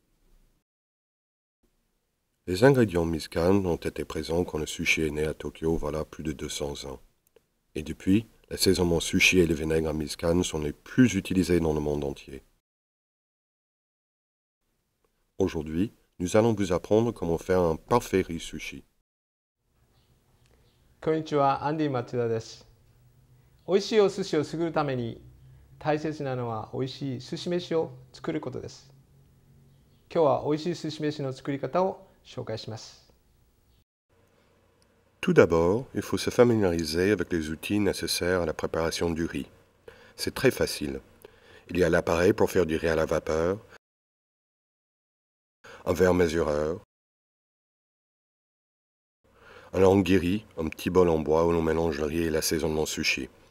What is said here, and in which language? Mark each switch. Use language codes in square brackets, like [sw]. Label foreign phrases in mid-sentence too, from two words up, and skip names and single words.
[fr] Les ingrédients Miss Can ont été présents quand le sushi est né à Tokyo voilà plus de 200 ans. Et depuis, l'assaisonnement sushi et le vinaigre à Miss Can sont les plus utilisés dans le monde entier. Aujourd'hui, nous allons vous apprendre comment faire un parfait riz sushi. [ja] こんにちは、アンディ松田です。美味しいお寿司を作るために大切なのは美味しい寿司飯を作ることです。今日は美味しい寿司飯の作り方を紹介します。 [fr] Tout d'abord, il faut se familiariser avec les outils nécessaires à la préparation du riz. C'est très facile. Il y a l'appareil pour faire du riz à la vapeur, un verre mesureur, un ongiri, un petit bol en bois où l'on mélange le riz et l'assaisonnement sushi.